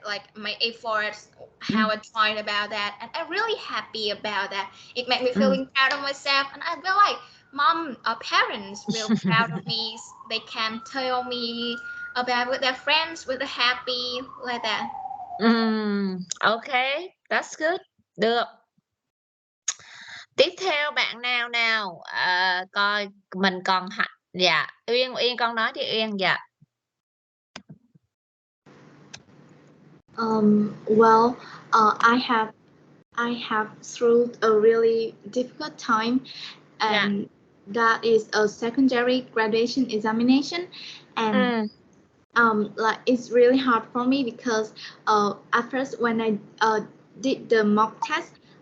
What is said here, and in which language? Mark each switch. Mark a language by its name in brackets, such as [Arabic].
[English] Like my efforts, how I tried about that, and I'm really happy about that. It made me feeling proud of myself, and I feel like parents real proud of me. They can tell me about with their friends, with the happy like that. Okay, that's good. [Vietnamese] Được. Tiếp theo bạn nào coi mình còn dạ Uyên con nói đi Uyên. Dạ. [English] Well, I have through a really difficult time, and that is a secondary graduation examination, and like it's really hard for me because at first when I did the mock test,